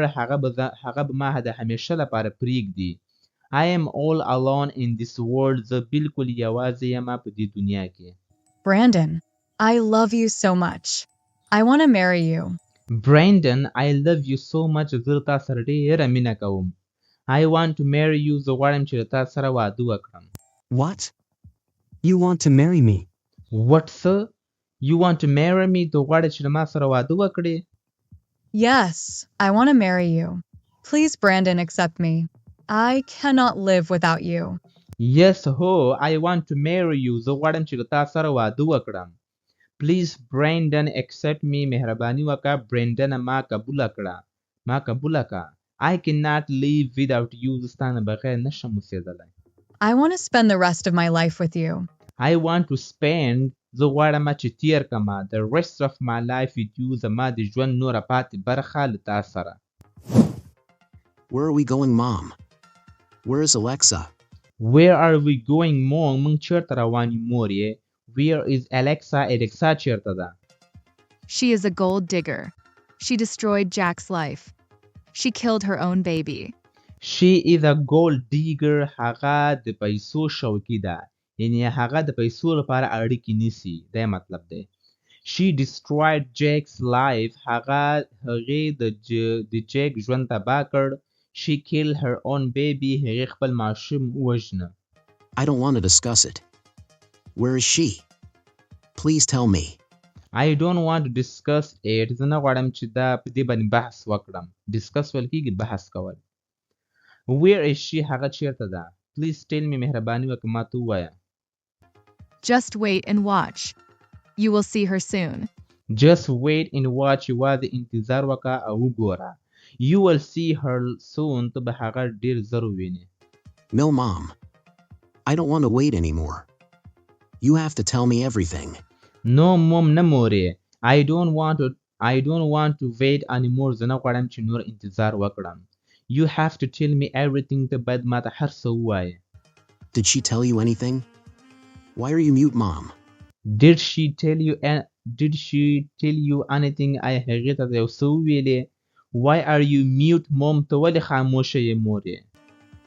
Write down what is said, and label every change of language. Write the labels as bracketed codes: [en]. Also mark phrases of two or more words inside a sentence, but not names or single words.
[ps] هغه به ما د همیشه لپاره پرېږدي. [en] I am all alone in this world. [ps] زه بالکل یوازې یم په دې دنیا کې. [en] Brandon, I love you so much. I want to marry you. Brandon, I love you so much. [ps] زه تا سره ډېره مینه کوم. [en] I want to marry you. [ps] زه غواړم چې تا سره واده وکړم. [en] What? You want to marry me? What, sir? You want to marry me? [ps] ته غواړې چې له ما سره واده وکړې؟ [en] Yes, I want to marry you. Please, Brandon, accept me. I cannot live without you. Yes, ho, I want to marry you. [ps] زه غواړم چې له تا سره واده وکړم. [en] Please, Brandon, accept me. [ps] مهرباني وکړه. Brandon ما قبوله کړه. ما قبوله کړه. [en] I cannot live without you. [ps] زه ستا نه بغیر نشم اوسېدلی. [en] I want to spend the rest of my life with you. I want to spend. [ps] زه غواړم چې تیر کړم [en] the rest of my life with you. [ps] زما د ژوند نوره پاتې برخه له تا سره. [en] Where are we going, Mom? Where is Alexa? Where are we going, Mom? [ps] موږ چیرته روان یو مور یې. [en] Where is Alexa? Alexa [ps] چیرته ده. [en] She is a gold digger. She destroyed Jack's life. She killed her own baby. She is a gold digger. [ps] هغه د پیسو شوقي ده. یعنی هغه د پیسو لپاره اړیکې نیسي. دا مطلب دی. [en] She destroyed Jack's life. [ps] هغې د جیک ژوند تباه کړ. [en] She killed her own baby. [ps] هغې خپل ماشوم ووژنه. [en] I don't want to discuss it. Where is she? Please tell me. I don't want to discuss it. [ps] زه نه غواړم چې دا په دې باندې بحث وکړم. Discuss ویل کېږي بحث کول. [en] Where is she? [ps] هغه چیرته ده. [en] Please tell me. [ps] مهرباني وکړه ما ته ووایه. [en] Just wait and watch. You will see her soon. Just wait and watch. [ps] یوازې انتظار وکړه او وګوره. [en] You will see her soon. [ps] ته به هغه ډېر زر ووینې. [en] No, Mom. I don't want to wait anymore. You have to tell me everything. No, Mom, [ps] نه مورې. [en] I don't want to wait anymore. [ps] زه نه غواړم چې نور انتظار وکړم. [en] You have to tell me everything. [ps] ته باید ما ته هر څه ووایې. [en] Did she tell you anything? Why are you mute, Mom? Did she tell you anything? [ps] آیا هغې ته یو څه وویلې؟ [en] Why are you mute, Mom? [ps] ته ولې خاموشه یې مورې؟